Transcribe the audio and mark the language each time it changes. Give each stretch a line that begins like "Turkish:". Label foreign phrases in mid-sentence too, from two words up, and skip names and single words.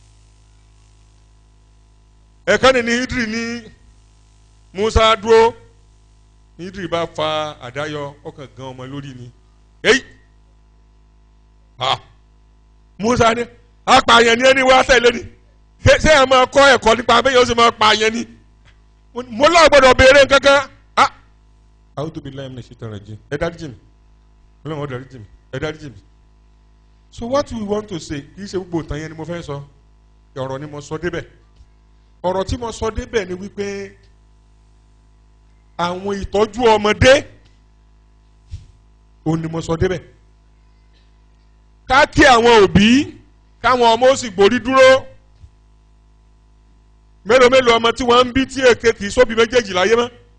Yoruba: ẹ̀ka ni Hídírì ní Musa dúró Hídírì bá fa àdáyọ ọkàn gan ọmọ lórí ni Musa ni apààyàn ni ẹni wá tẹ̀lé ni ṣé ẹ máa kọ́ ẹ̀kọ́ nípa abẹ́yẹ ó sì máa pààyàn ni mo lọ́ọ̀ gbọ́dọ̀ béèrè kankan
Arabic: أعوذ بالله من الشيطان الرجيم
Yoruba: ẹ dáríjì mi ọlọ́run dáríjì mi ẹ dáríjì mi.
English: So what we want to say
Yoruba: kì í ṣe gbogbo ìtàn yẹn ni mo fẹ́ sọ ọ̀rọ̀ ni mo sọ débẹ̀ ọ̀rọ̀ tí mo sọ débẹ̀ ni wípé àwọn ìtọ́jú ọmọdé òun ni mo sọ débẹ̀ ká kí àwọn òbí káwọn ọmọ ó sì gbórí dúró mélòó mélòó ọmọ tí wọ́n ń bí tí èké kì í sóbi méjèèjì láyé mọ́